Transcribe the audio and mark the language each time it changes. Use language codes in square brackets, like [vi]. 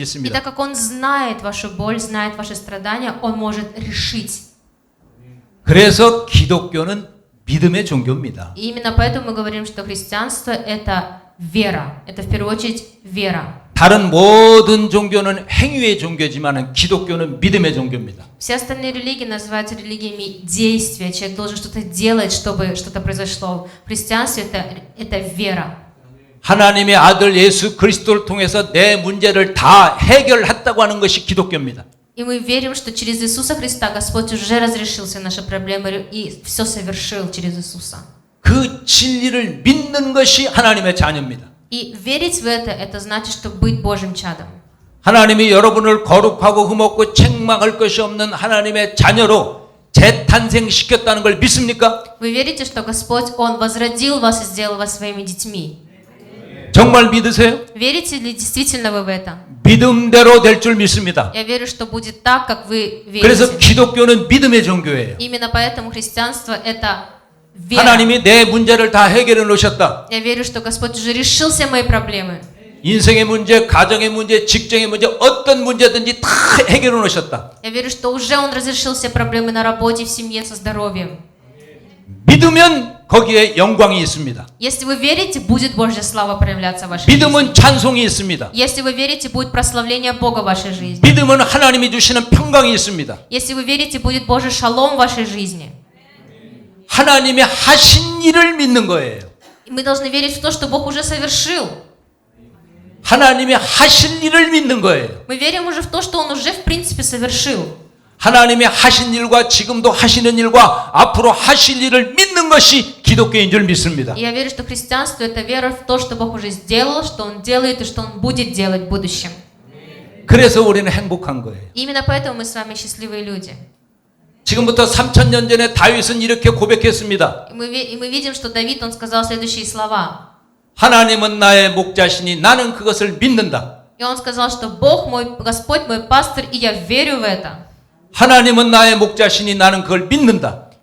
[ru] И [ko] 믿습니다. [ru] так как Он знает вашу боль, знает ваши страдания, Он может решить. [ko] 그래서 기독교는 믿음의 종교입니다. [ru] И именно поэтому мы говорим, что христианство – это вера. Это в первую очередь вера. [ko] 다른 모든 종교는 행위의 종교지만 기독교는 믿음의 종교입니다. [ru] Все остальные религии называются религиями действия. Человек должен что-то делать, чтобы что-то произошло. В христианстве это вера. [ko] 하나님의 아들 예수 그리스도를 통해서 내 문제를 다 해결했다고 하는 것이 기독교입니다. [ru] И мы верим, что через Иисуса Христа Господь уже разрешил все наши проблемы и все совершил через Иисуса. [ko] 그 진리를 믿는 것이 하나님의 자녀입니다. [ru] И верить в это значит, что быть Божьим чадом. [ko] 하나님이 여러분을 거룩하고 흠없고 책망할 것이 없는 하나님의 자녀로 재탄생시켰다는 걸 믿습니까? [ru] Вы верите, что Господь, Он возродил вас и сделал вас своими детьми? [ko] 정말 믿으세요? [ru] Верите ли действительно вы в это? [ko] 믿음대로 될 줄 믿습니다. [ru] Я верю, что будет так, как вы [ko] 그래서 [ru] верите. [ko] 기독교는 믿음의 종교예요. [ru] Именно поэтому христианство – это вера. [ko] 하나님이 내 문제를 다 해결해 놓으셨다. [ru] Я верю, что Господь уже решил все мои проблемы. [ko] 인생의 문제, 가정의 문제, 직장의 문제, 어떤 문제든지 다 해결해 놓으셨다. [ru] Я верю, что уже Он разрешил все проблемы на работе, в семье, со здоровьем. [ko] 믿으면 거기에 영광이 있습니다. [ru] Если вы верите, будет Божья слава проявляться в вашей жизни. [ko] 믿음은 찬송이 있습니다. [ru] Если вы верите, будет прославление Бога в вашей жизни. [ko] 믿음은 하나님이 주시는 평강이 있습니다. [ru] Если вы верите, будет Божий шалом в вашей жизни. [ko] 하나님의 하신 일을 믿는 거예요. [ru] И мы должны верить в то, что Бог уже совершил. [ko] 하나님의 하실 일을 믿는 거예요. [ru] Мы верим уже в то, что Он уже в принципе совершил. [ko] 하나님의 하신 일과 지금도 하시는 일과 앞으로 하실 일을 믿는 것이 기독교인 줄 믿습니다. [ru] И я верю, что христианство – это вера в то, что Бог уже сделал, что Он делает и что Он будет делать в будущем. [ko] 그래서 우리는 행복한 거예요. [ru] И именно поэтому мы с вами счастливые люди. [ko] 지금부터 3000년 전에 다윗은 이렇게 고백했습니다. [ru] И мы видим, что Давид, он сказал следующие слова. [ko] 하나님은 나의 목자시니 나는 그것을 믿는다. [ru] И он сказал, что Бог мой, Господь мой пастырь, и я верю в это. [ko] 하나님은 나의 목자시니 나는 그걸 믿는다.